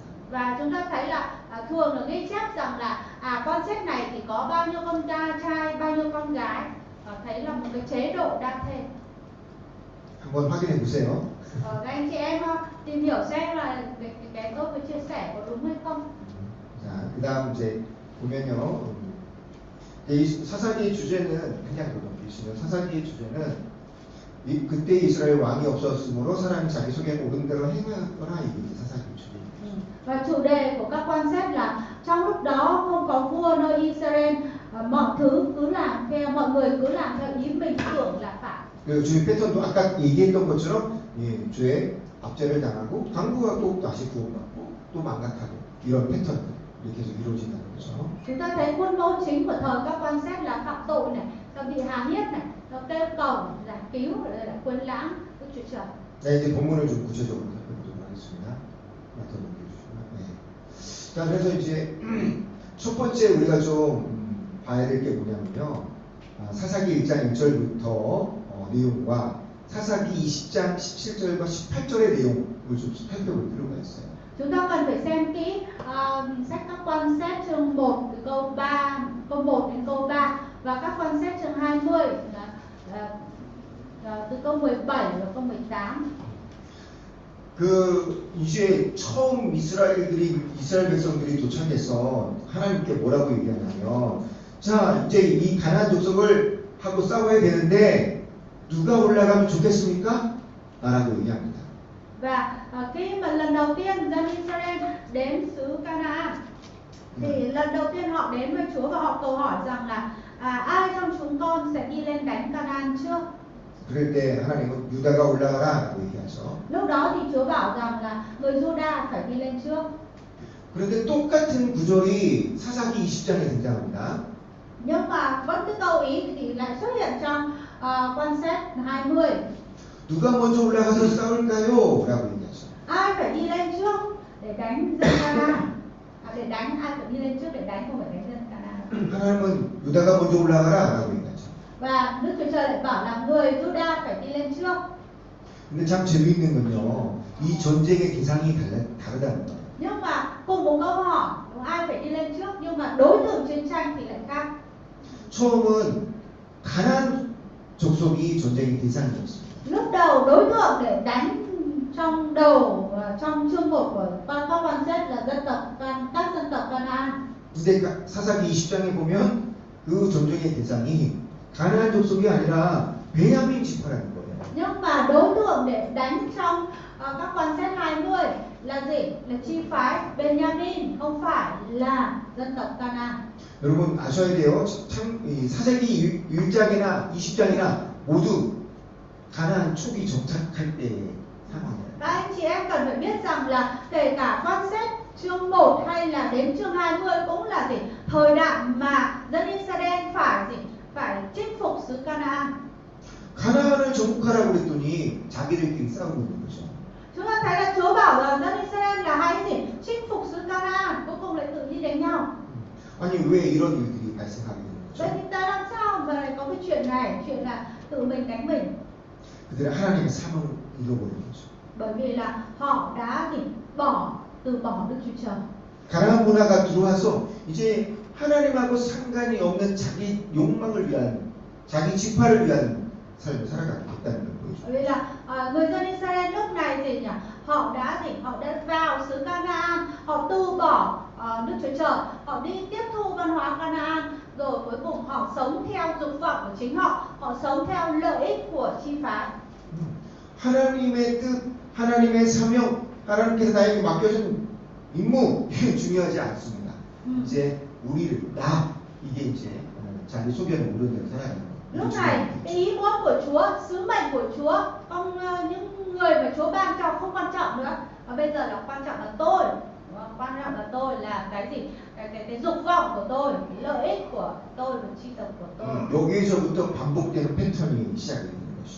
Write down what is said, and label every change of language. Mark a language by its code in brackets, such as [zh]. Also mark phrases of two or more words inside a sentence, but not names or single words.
[vi] Và chúng ta thấy là thường là ghi chép rằng là quan sát này thì có bao nhiêu con trai, bao nhiêu con gái. Thấy là một cái chế độ đa thê. [ko] 한번 확인해 보세요. [vi] Các anh chị em tìm hiểu xem là cái tôi vừa chia sẻ có đúng hay không. [ko] 자, 그다음 이제 보면요. 이 사사기의 주제는 그냥 보시면 사사기의 주제는 그때 이스라엘 왕이 없었으므로 사람이 자기 속에 옳은 대로 행하거나 이게 사사기의 주제입니다. [vi] Và chủ đề của các quan sát là trong lúc đó không có vua nơi Israel, mọi thứ cứ làm theo, mọi người cứ làm theo ý mình tưởng là phải. [ko] 그 주의 패턴도 아까 얘기했던 것처럼 죄 압제를 당하고 강구하고 다시 구원받고 또 망각하고 이런 패턴 이렇게 계속 이루어진다는 거죠. [vi] Chúng ta thấy khuôn mẫu chính của thời các quan sát là phạm tội này, rồi bị hà hiếp này, rồi kêu cầu giải cứu, rồi lại quên lãng Đức Chúa Trời. [ko] 네, 이제 본문을 좀 구체적으로 살펴보도록 하겠습니다. 맡아 넘겨주시면. 네. 자, 그래서 이제 첫 번째 우리가 좀 봐야 될 게 뭐냐면요. 사사기 1장 1절부터 내용과 사사기 20장 17절과 18절의 내용을 좀 살펴볼 필요가 있어요. [vi] Chúng ta cần phải xem kỹ sách các quan sát chương 1 từ câu 1 đến câu 3 và các quan sát chương 20 từ câu 17 và câu 18. [ko] 그 이제 처음 이스라엘 백성들이 도착해서 하나님께 뭐라고 얘기하냐면, 자 이제 이 가나안 족속을 하고 싸워야 되는데 누가 올라가면 좋겠습니까? 라고 얘기합니다. [vi] Và khi mà lần đầu tiên dân Israel đến xứ Canaan thì lần đầu tiên họ đến với Chúa và họ cầu hỏi rằng là ai trong chúng con sẽ đi lên đánh Canaan trước. [ko] 그럴 때 하나님은 유다가 올라가라라고 얘기하죠. [vi] Lúc đó thì Chúa bảo rằng là người Juda phải đi lên trước. [ko] 그런데 똑같은 구절이 사사기 20장에 등장합니다. [vi] Nhưng mà vẫn cái câu ý thì lại xuất hiện trong quan sát 20. [ko] 누가 먼저 올라가서 싸울까요? 라고 얘기하죠. [vi] Ai phải đi lên trước để đánh dân Canaan? Ai phải đi lên trước để đánh, không phải đánh dân Canaan. [ko] 하나님은 유다가 먼저 올라가라라고 얘기하죠. [vi] Và Đức Chúa Trời lại bảo là người Juda phải đi lên trước. [ko] 근데 참 재미있는 건요. 이 전쟁의 대상이 다르다는 거예요. [vi] Nhưng mà cùng một câu hỏi, ai phải đi lên trước, nhưng mà đối tượng chiến tranh thì lại khác. [ko] 처음은 가나안 족속이 전쟁의 대상이었습니다. [vi] Lúc đầu đối tượng để đánh trong đầu trong chương 1 của các quan xét là các dân tộc Canaan. [ko] 근데 사사기 20장에 보면 그 전쟁의 대상이 가나안 족속이 아니라 베냐민 지파라는 거예요. [vi] Nhưng mà đối tượng để đánh trong các quan xét 20 là gì? Là chi phái Benjamin, không phải là dân tộc Canaan. [ko] 여러분 아셔야 돼요. 참 사사기 1장이나 20장이나 모두 가나안 초기 정착할 때의 상황이에요. [vi] Các anh chị em cần phải biết rằng là kể cả quan xét chương 1 hay là đến chương 20 cũng là gì? Thời đại mà dân Israel phải chinh phục xứ Canaan. [ko] 가나안을 정복하라고 그랬더니 자기들끼리 싸우고 있는 거죠. [vi] Chúng ta thấy là Chúa bảo là dân Israel là hãy gì? Chinh phục xứ Canaan, cuối cùng lại tự đi đánh nhau. [ko] 아니 왜 이런 일들이 발생하게 되는 [vi] Vậy [ko] 거죠? [vi] thì ta làm sao mà lại có cái chuyện này, chuyện là tự mình đánh mình? [ko] 그들은 하나님의 사명을 잃어버린 거죠. [vi] Bởi vì là họ đã từ bỏ Đức Chúa Trời. [ko] 가나안 문화가 들어와서 이제 하나님하고 상관이 없는 자기 욕망을 위한 자기 지파를 위한 삶을 살아가고 있다는 걸 보여줘요. [vi] Bởi vì là người dân Israel lúc này gì nhỉ? Họ đã vào xứ Canaan, họ từ bỏ Đức Chúa Trời, họ đi tiếp thu văn hóa Canaan, rồi cuối cùng họ sống theo dục vọng của chính họ, họ sống theo lợi ích của chi phái. [ko] 하나님의 뜻, 하나님의 사명, 하나님께서 나에게 맡겨준 임무 이게 중요하지 않습니다. 이제 우리를 이게 이제 자기 소견에 오른 대로 살아가는 거예요. [vi] Lúc này cái ý muốn của Chúa, sứ mệnh của Chúa, những người mà Chúa ban cho không quan trọng nữa, và bây giờ là quan trọng là tôi, quan trọng là tôi là cái gì, cái dục vọng của tôi, cái lợi ích của tôi và chi tộc của tôi. [ko] 여기에서부터 반복되는 패턴이 시작이 되는 것이죠.